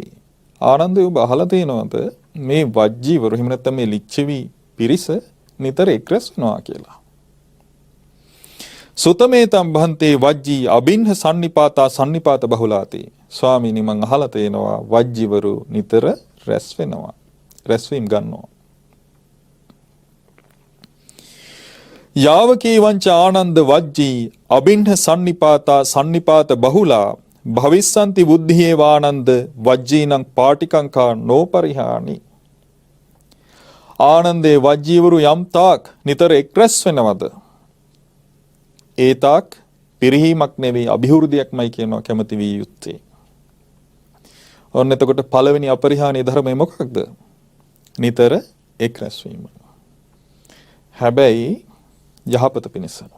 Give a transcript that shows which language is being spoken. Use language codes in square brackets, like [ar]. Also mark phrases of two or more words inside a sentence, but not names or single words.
[si] ආනන්දය ඔබ අහලා තියෙනවද මේ වජ්ජීවරු හිම නැත්නම් මේ ලිච්ඡවි පිරිස නිතර එක්රැස් වෙනවා කියලා? [pi] සුතමේතම් භන්තේ වජ්ජී අබින්හ සන්නිපාතා සන්නිපාත බහුලාති. [si] ස්වාමීනි මං අහලා තියෙනවා වජ්ජීවරු නිතර රැස් වෙනවා. රැස්වීම් ගන්නවා. [pi] යාවකී වංච ආනන්ද වජ්ජී අබින්හ සන්නිපාතා සන්නිපාත බහුලා භවිස්සන්ති බුද්ධියේ වානන්ද වජ්ජීනං පාටිකංකා නෝපරිහානි. [si] ආනන්දේ වජ්ජීවරු යම් තාක් නිතර එක්රැස් වෙනවද? ඒ තාක් පිරිහීමක් නෙවෙයි අභිවෘද්ධියක්මයි කියනවා කැමති විය යුත්තේ. ඔන්න එතකොට පළවෙනි අපරිහානීය ධර්මය මොකක්ද? නිතර එක්රැස් වීම. හැබැයි යහපත පිණිස.